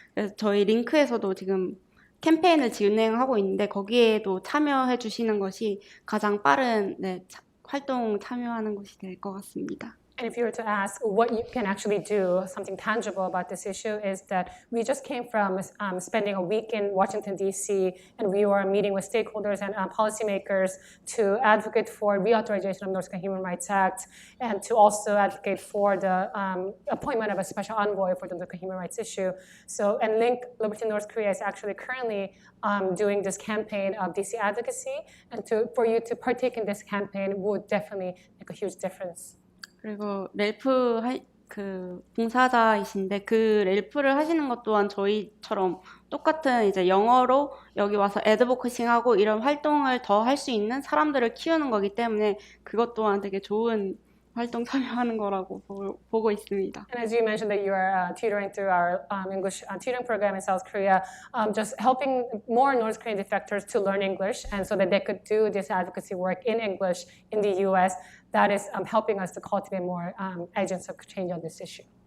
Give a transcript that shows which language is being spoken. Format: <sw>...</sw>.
<ko>그래서 저희 링크에서도 지금 캠페인을 진행하고 있는데 거기에도 참여해 주시는 것이 가장 빠른 활동 참여하는 것이 될 것 같습니다.</ko> <en>And if you were to ask what you can actually do, something tangible about this issue is that we just came from spending a week in Washington, D.C., and we were meeting with stakeholders and policymakers to advocate for reauthorization of North Korean Human Rights Act and to also advocate for the appointment of a special envoy for the North Korean human rights issue. So, and Liberty North Korea is actually currently doing this campaign of DC advocacy, and for you to partake in this campaign would definitely make a huge difference.</en> <ko>그리고 렐프 봉사자이신데 그 렐프를 하시는 것 또한 저희처럼 똑같은 이제 영어로 여기 와서 애드보커싱하고 이런 활동을 더 할 수 있는 사람들을 키우는 거기 때문에 그것 또한 되게 좋은 활동 참여하는 거라고 보고 있습니다.</ko> <en>And as you mentioned that you are tutoring through our English tutoring program in South Korea, just helping more North Korean defectors to learn English and so that they could do this advocacy work in English in the U.S., that is helping us to cultivate more agents of change on this issue.</en>